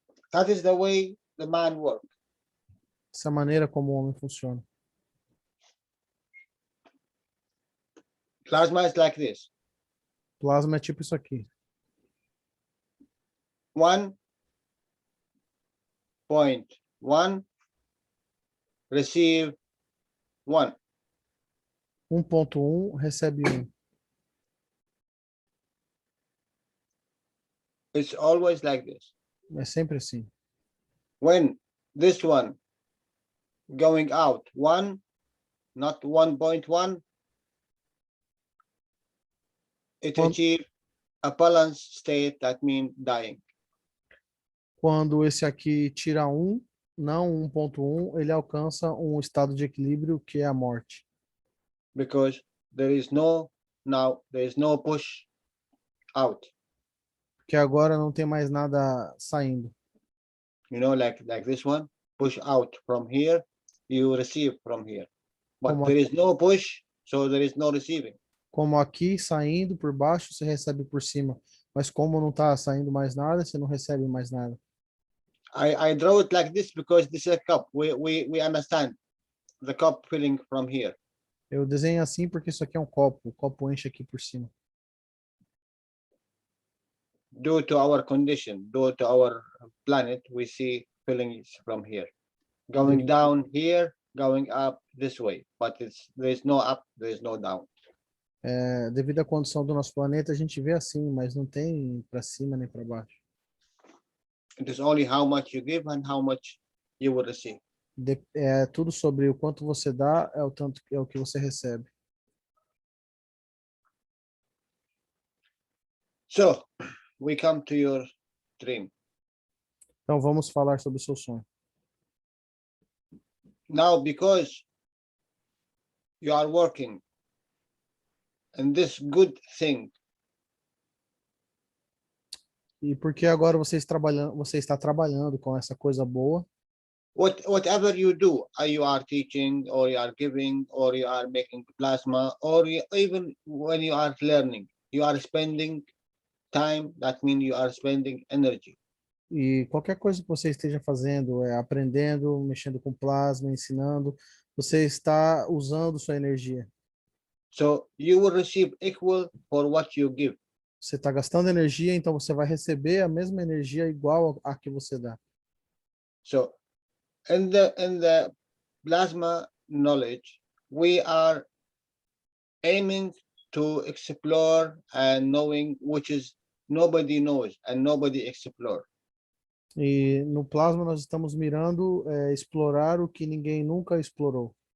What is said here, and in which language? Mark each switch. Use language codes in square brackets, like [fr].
[en] That is the way the man works. [pt] Essa maneira como o homem funciona. [en] Plasma is like this. [pt] Plasma é tipo isso aqui. [en] 1.1 receive 1. [pt] 1.1 recebe 1. [en] It's always like this. [pt] É sempre assim. [en] When this one going out 1, not 1.1, it [pt] Quando, [en] achieve a balanced state, that means dying. [pt] quando esse aqui tira 1, não 1.1, ele alcança um estado de equilíbrio que é a morte. [en] Because there is no push out. [pt] Porque agora não tem mais nada saindo. [en] You know, like this one, push out from here, you receive from here. But [pt] Como, [en] there is no push, so there is no receiving. [pt] como aqui, saindo por baixo, você recebe por cima. Mas como não está saindo mais nada, você não recebe mais nada. [en] I draw it like this because this is a cup. We understand the cup filling from here. [pt] Eu desenho assim porque isso aqui é um copo. O copo enche aqui por cima. [en] Due to our condition, due to our planet, we see fillings from here. Going down here, going up this way. But there is no up, there is no down. [pt] Devido à condição do nosso planeta, a gente vê assim, mas não tem para cima nem para baixo. [en] It is only how much you give and how much you will receive. [pt] É tudo sobre o quanto você dá, é o tanto é o que você recebe. [en] So we come to your dream. [pt] Então vamos falar sobre o seu sonho. [en] Now, because you are working in this good thing, [pt] E porque agora você está trabalhando com essa coisa boa, [en] whatever you do, you are teaching, or you are giving, or you are making plasma, or even when you are learning, you are spending time. That means you are spending energy. [pt] e qualquer coisa que você esteja fazendo, aprendendo, mexendo com plasma, ensinando, você está usando sua energia. [en] So you will receive equal for what you give. [pt] Você está gastando energia, então você vai receber a mesma energia igual a que você dá. [en] So in the plasma knowledge, we are aiming to explore and knowing which is nobody knows and nobody explore. [pt] E no plasma nós estamos mirando explorar o que ninguém nunca explorou.